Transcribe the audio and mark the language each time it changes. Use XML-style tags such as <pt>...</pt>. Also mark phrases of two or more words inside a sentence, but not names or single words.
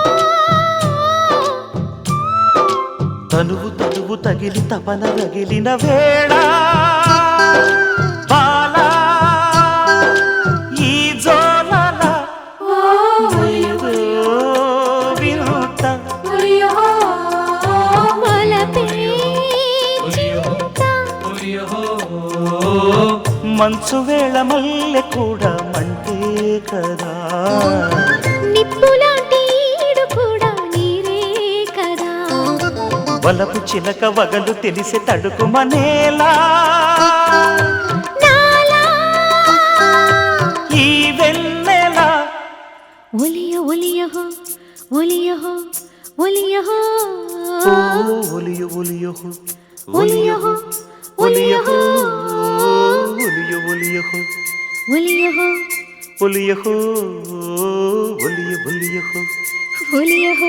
<te>తనువు తనువు తగిలి తపన రగిలిన వేళ బాలా ఈ జోలల ఏదో వినూత</te> <hi>बोलियो हो</hi> <te>వలపే</te> <hi>बोलियो हो</hi> <te>మంచు వేళ మల్లె కూడా మంటే కదా నిప్పులాంటి ఈడు కూడా నీరే కదా వలపు చిలక వగలు తెలిసే తడుకుమనేలా నాలా ఈ వెన్నెల ఒలియ ఒలియ హో ఒలియ హో ఒలియ హో ఒలియో ఒలియో ఒలియ హో ఒలియ హో ఒలియో ఒలియో ఒలియ హో ఒలియో ఒలియో ఒలియో ఒలియ హో</te>